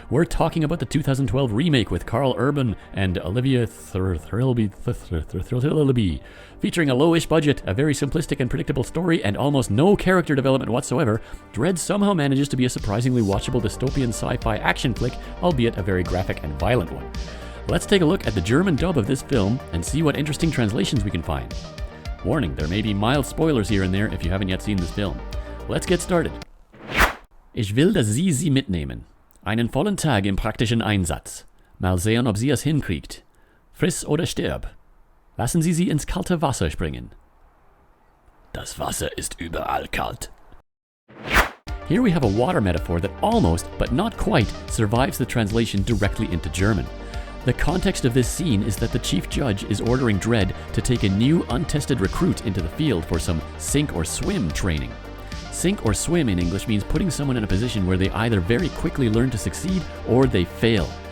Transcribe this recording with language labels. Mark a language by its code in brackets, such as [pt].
[en] We're talking about the 2012 remake with Karl Urban and Olivia Thirlby, featuring a lowish budget, a very simplistic and predictable story, and almost no character development whatsoever. Dredd somehow manages to be a surprisingly watchable dystopian sci-fi action flick, albeit a very graphic and violent one. Let's take a look at the German dub of this film and see what interesting translations we can find. Warning, there may be mild spoilers here and there if you haven't yet seen this film. Let's get started. [de] Ich will, dass Sie mitnehmen. Einen vollen Tag im praktischen Einsatz. Mal sehen, ob sie es hinkriegt. Friss oder stirb. Lassen Sie sie ins kalte Wasser springen. Das Wasser ist überall kalt. [en] Here we have a water metaphor that almost, but not quite, survives the translation directly into German. The context of this scene is that the chief judge is ordering Dredd to take a new, untested recruit into the field for some sink or swim training. Sink or swim in English means putting someone in a position where they either very quickly learn to succeed or they fail.